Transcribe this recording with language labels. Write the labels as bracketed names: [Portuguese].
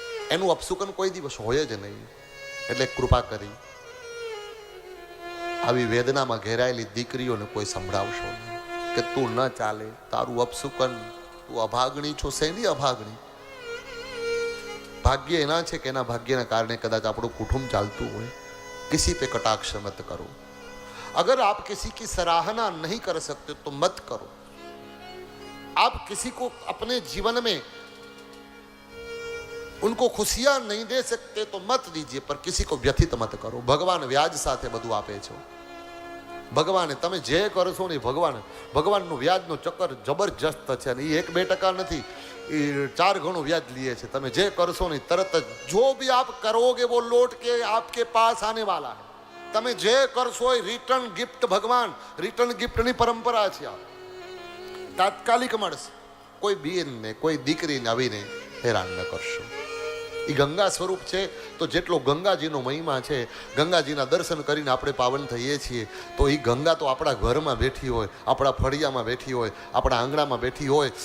[Gujarati] એનું અપસુકન કોઈ દિવસ હોય જ નહીં. એટલે કૃપા કરી આવી વેદનામાં ઘેરાયેલી દીકરીઓને કોઈ સંભળાવશો નહીં કે તું ન ચાલે, તારું અપસુકન, તું અભાગણી છો. શેની અભાગણી? ભાગ્ય એના છે કે એના ભાગ્યના કારણે કદાચ આપણું કુટુંબ ચાલતું હોય. [Hindi] किसी पे कटाक्ष मत करो. अगर आप किसी की सराहना नहीं कर सकते तो मत करो. आप किसी को अपने जीवन में उनको खुशियां नहीं दे सकते तो मत दीजिए, पर किसी को व्यथित मत करो. भगवान व्याज [Gujarati] સાથે બધું આપે છે. ભગવાને તમે જે કરશો ને ભગવાનનું વ્યાજનું ચક્કર જબરજસ્ત છે. અને એ 1-2% નથી, એ 4 ગણું વ્યાજ લે છે. તમે જે કરશો ને તરત જ [Hindi] જો भी आप करोगे वो लौट के आपके पास आने वाला है. [Gujarati] તમે જે કરશો એ રિટર્ન ગિફ્ટ, ભગવાન રિટર્ન ગિફ્ટની પરંપરા છે. આ તાત્કાલિક મળશે. કોઈ બેનને, કોઈ દીકરીને આવીને હેરાન ન કરશો. એ ગંગા સ્વરૂપ છે. તો જેટલો ગંગાજીનો મહિમા છે, ગંગાજીના દર્શન કરીને આપણે પાવન થઈએ છીએ, તો એ ગંગા તો આપણા ઘરમાં બેઠી હોય, આપણા ફળિયામાં બેઠી હોય, આપણા આંગણામાં બેઠી હોય.